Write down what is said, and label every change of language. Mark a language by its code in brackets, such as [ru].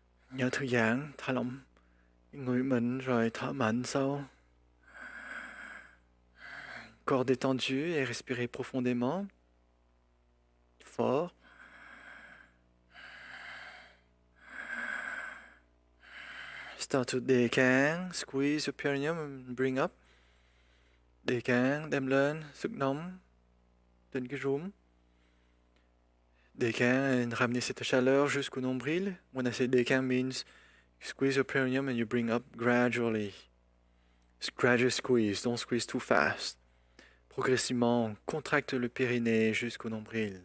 [vi] Nhớ thư giãn, thả lỏng người mình rồi thở mạnh sâu. [fr] Corps détendu et respirez profondément. Fort. [en] Start to đề cáng, squeeze your perineum and bring up. [vi] Đề cáng đem lên, sức nóng trên cái rúm. [fr] Đề cáng and ramener cette chaleur jusqu'au nombril. [en] When I say đề cáng means you squeeze your perineum and you bring up gradually. Just gradual squeeze, don't squeeze too fast. [fr] Progressivement, on contracte le périnée jusqu'au nombril.